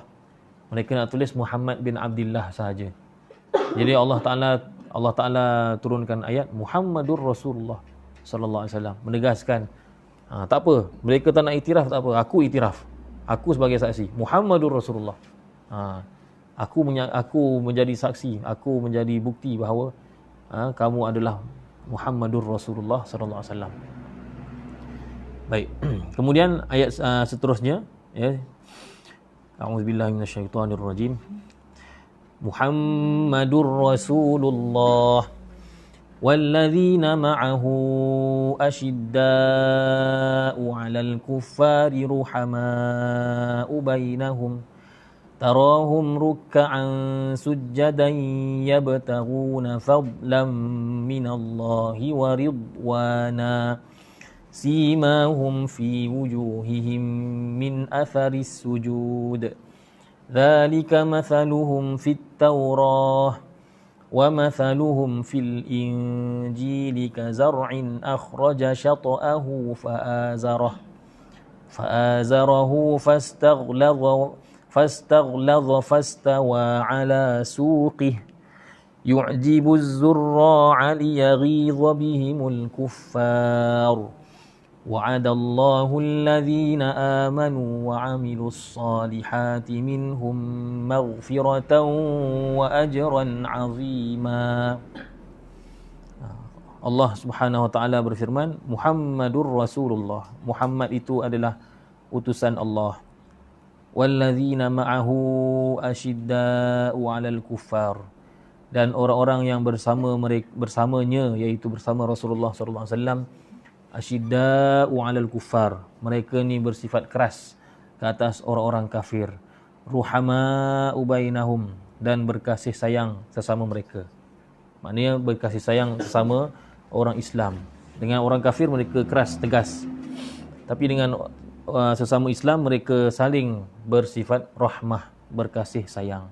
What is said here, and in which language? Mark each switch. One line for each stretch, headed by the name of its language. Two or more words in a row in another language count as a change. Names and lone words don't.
Malay: Mereka nak tulis Muhammad bin Abdullah sahaja. Jadi Allah Taala turunkan ayat
Arabic: محمد رسول الله صلى الله عليه وسلم,
Malay: menegaskan tak apa, mereka tak nak iktiraf, tak apa, aku iktiraf. Aku sebagai saksi
Arabic: محمد رسول الله.
Malay: Aku menjadi saksi, aku menjadi bukti bahawa kamu adalah
Arabic: محمد رسول الله صلى الله عليه وسلم.
Malay: Baik. Kemudian ayat seterusnya, ya.
Arabic: أعوذ بالله من الشيطان الرجيم. محمد رسول الله والذين معه أشداء على الكفار رحماء بينهم تراهم ركعا سجدا يبتغون فضلا من الله ورضوانا سيماهم في وجوههم من أثر السجود ذلك مثلهم في التوراة ومثلهم في الإنجيل كزرع أخرج شطأه فآزره فاستغلظ فاستوى على سوقه يعجب الزراع ليغيظ بهم الكفار وعد الله الذين آمنوا وعملوا الصالحات منهم مغفرة وأجرا عظيما.
Malay: Allah
Arabic: سبحانه وتعالى
Malay: berfirman,
Arabic: محمد رسول الله.
Malay: Muhammad itu adalah utusan Allah.
Arabic: والذين معه أشداء على الكفار.
Malay: Dan orang-orang yang bersamanya, iaitu bersama Rasulullah
Arabic: صلى الله عليه وسلم، أشداء على الكفار.
Malay: Mereka ni bersifat keras ke atas orang-orang kafir.
Arabic: رحماء بينهم, dan berkasih sayang sesama mereka.
Malay: Maknanya berkasih sayang sesama orang Islam. Dengan orang kafir mereka keras, tegas. Tapi dengan sesama Islam mereka saling bersifat rahmah, berkasih sayang.